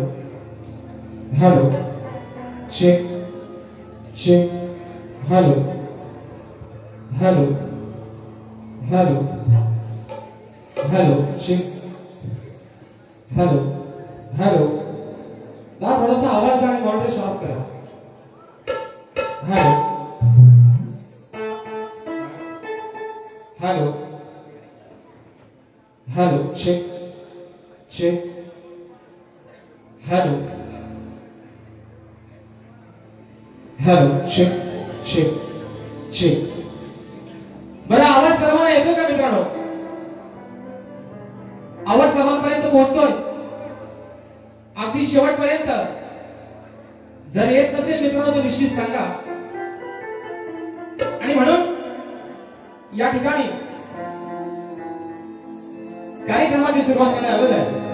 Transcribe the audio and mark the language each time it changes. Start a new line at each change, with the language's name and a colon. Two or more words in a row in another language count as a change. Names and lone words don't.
English: Hello. Check. Check. Hello. Hello. Hello. Hello. Check. Hello. Hello.
Marathi: ना थोड़ा सा आवाज का मॉनिटर शार्प करा.
English: Hello. Hello. Hello. Check. Check. Hello. Hello. Check. Check. Check.
Marathi: बरं आवाज सर्वांना येतो का मित्रांनो? आवाज सर्वांपर्यंत पोहोचतोय अगदी शेवटपर्यंत. जर येत नसेल मित्रांनो तर निश्चित सांगा. आणि म्हणून या ठिकाणी कार्यक्रमाची सुरुवात करण्या अगोदर